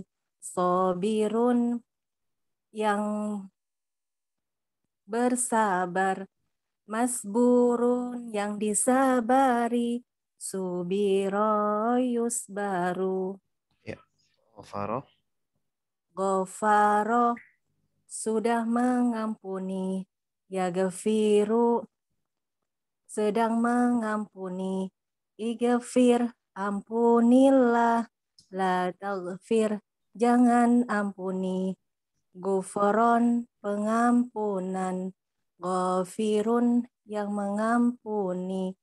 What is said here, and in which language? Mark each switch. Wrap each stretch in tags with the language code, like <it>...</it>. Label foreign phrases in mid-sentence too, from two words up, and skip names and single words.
<id>Sobirun yang bersabar. Masburun yang disabari.</id> <ar>صبر يصبر.</ar> <id>Ya. Ghafaro. Ghafaro sudah mengampuni. Yaghfiru sedang mengampuni. Ighfir ampunilah.</id> <ar>لا تغفر</ar> <id>jangan ampuni. Ghufron pengampunan. Ghafirun yang mengampuni.</id>